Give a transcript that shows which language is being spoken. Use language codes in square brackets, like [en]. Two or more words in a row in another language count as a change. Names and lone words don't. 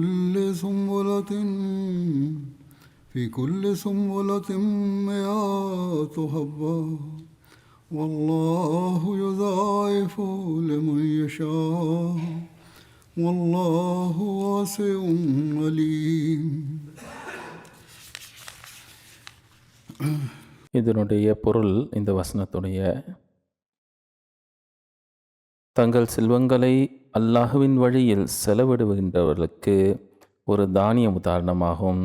[ar] كل سنبلة مئات حبة والله يضاعف لمن يشاء والله واسع عليم. [ta] இதனுடைய பொருள் இந்த வசனத்துடைய தங்கள் செல்வங்களை அல்லாஹுவின் வழியில் செலவிடுகின்றவர்களுக்கு ஒரு தானியம் உதாரணமாகும்.